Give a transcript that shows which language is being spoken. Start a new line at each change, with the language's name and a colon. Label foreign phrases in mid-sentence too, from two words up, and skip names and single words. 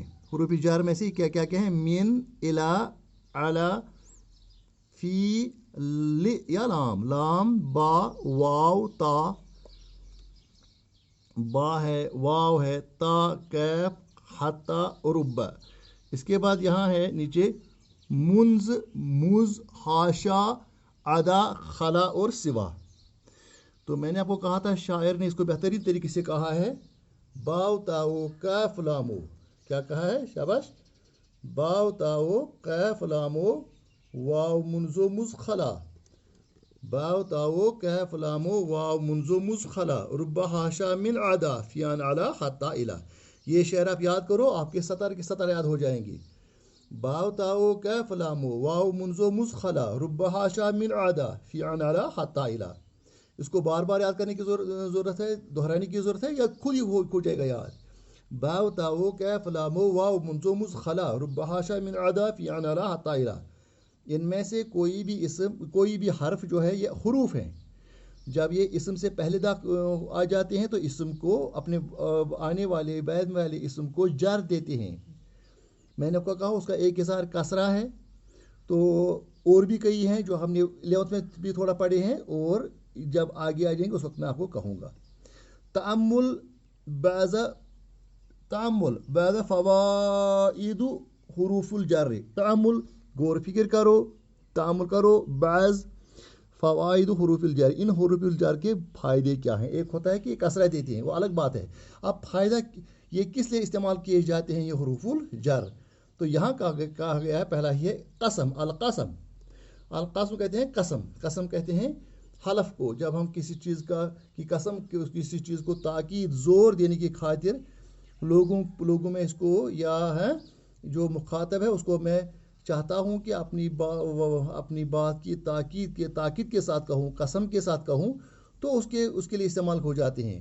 Urdu: حروف جر میں سے کیا کیا ہیں؟ من، الی، علی، فی، لی یا لام، با، واو، تا، با ہے، واو ہے، تا، کیف، حتی، رب. اس کے بعد یہاں ہے نیچے منز، مز،
Arabic: حاشا، عدا،
Urdu: خلا اور سوا. تو میں نے آپ کو کہا تھا شاعر نے اس کو بہترین طریقے سے کہا ہے،
Arabic: باو تاو کیف لامو.
Urdu: کیا کہا ہے؟ شاباش.
Arabic: باو تاو کیف لامو واو منزو مز خلا. باو تاو کیف لامو واو منزو مز خلا، رب حاشا من عدا فیان علا حتی الا.
Urdu: یہ شعر آپ یاد کرو، آپ کے سطر یاد ہو جائیں گی.
Arabic: باو تاو کیف لامو واو منزو مز خلا، رب حاشا من عدا فیان علا حتی الا.
Urdu: اس کو بار بار یاد کرنے کی ضرورت ہے، دہرانے کی ضرورت ہے، یا خود ہی ہو جائے گا یاد.
Arabic: باو تاو کیف لامو واو منزو مز خلا، رب حاشا من عدا فیان علا حتی الا.
Urdu: ان میں سے کوئی بھی اسم، کوئی بھی حرف جو ہے یہ حروف ہیں. جب یہ اسم سے پہلے آ جاتے ہیں تو اسم کو اپنے آنے والے بعد والے اسم کو جر دیتے ہیں. میں نے آپ کو کہا اس کا ایک اظہار کسرہ ہے. تو اور بھی کئی ہیں جو ہم نے 11th میں بھی تھوڑا پڑھے ہیں، اور جب آگے آ جائیں گے اس وقت میں آپ کو کہوں گا.
Arabic: تأمل بعض فوائد حروف الجر.
Urdu: تأمل غور فکر کرو، تأمل کرو
Arabic: بعض فوائد حروف الجر،
Urdu: ان
Arabic: حروف الجر
Urdu: کے فائدے کیا ہیں. ایک ہوتا ہے کہ کثرہ دیتے ہیں، وہ الگ بات ہے. اب فائدہ یہ کس لیے استعمال کیے جاتے ہیں یہ
Arabic: حروف الجر؟
Urdu: تو یہاں کہا گیا ہے پہلا ہی ہے قسم. القسم کہتے ہیں قسم. قسم کہتے ہیں حلف کو. جب ہم کسی چیز کی قسم، کسی چیز کو تاکید، زور دینے کی خاطر لوگوں میں اس کو یا ہے جو مخاطب ہے اس کو میں چاہتا ہوں کہ اپنی بات کی تاکید کے ساتھ کہوں، قسم کے ساتھ کہوں، تو اس کے لیے استعمال ہو جاتے ہیں.